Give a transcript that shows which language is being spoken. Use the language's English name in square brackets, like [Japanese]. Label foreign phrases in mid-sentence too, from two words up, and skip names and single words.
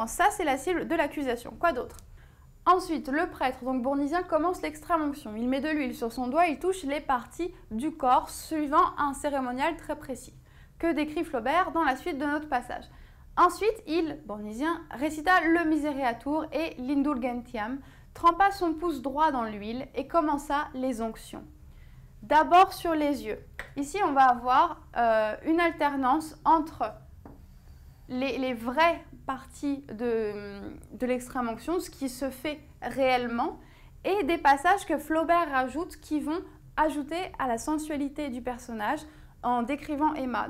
[French] Ça, c'est la cible de l'accusation. Quoi d'autre? Ensuite, le prêtre, donc bournisien, commence l'extrême-onction. Il met de l'huile sur son doigt, il touche les parties du corps suivant un cérémonial très précis, que décrit Flaubert dans la suite de notre passage. Ensuite, il, bournisien, récita le Misereatur et l'Indulgentiam, trempa son pouce droit dans l'huile et commença les onctions. D'abord sur les yeux. Ici, on va avoir une alternance entre les vraies parties de l'extrême-onction, ce qui se fait réellement, et des passages que Flaubert rajoute qui vont ajouter à la sensualité du personnage en décrivant Emma.